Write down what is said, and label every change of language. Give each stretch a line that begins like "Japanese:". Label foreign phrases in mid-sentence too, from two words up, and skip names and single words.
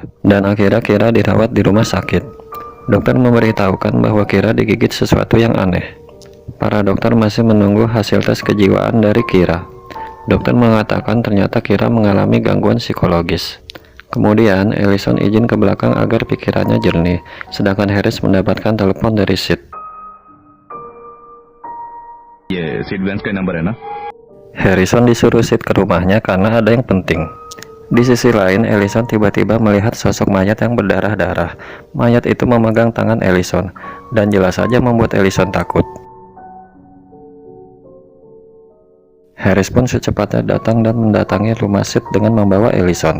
Indonesian: Dan akhirnya Kira dirawat di rumah sakit. Dokter memberitahukan bahwa Kira digigit sesuatu yang aneh. Para dokter masih menunggu hasil tes kejiwaan dari Kira. Dokter mengatakan ternyata Kira mengalami gangguan psikologis. Kemudian Ellison izin ke belakang agar pikirannya jernih, sedangkan Harris mendapatkan telepon dari Sid.
Hindi: ये
English: seat bench
Hindi: का नंबर है ना?
Indonesian: Harrison disuruh Sid ke rumahnya karena ada yang penting. Di sisi lain, Ellison tiba-tiba melihat sosok mayat yang berdarah-darah. Mayat itu memegang tangan Ellison, dan jelas saja membuat Ellison takut. Harris pun secepatnya datang dan mendatangi rumah Sid dengan membawa Ellison.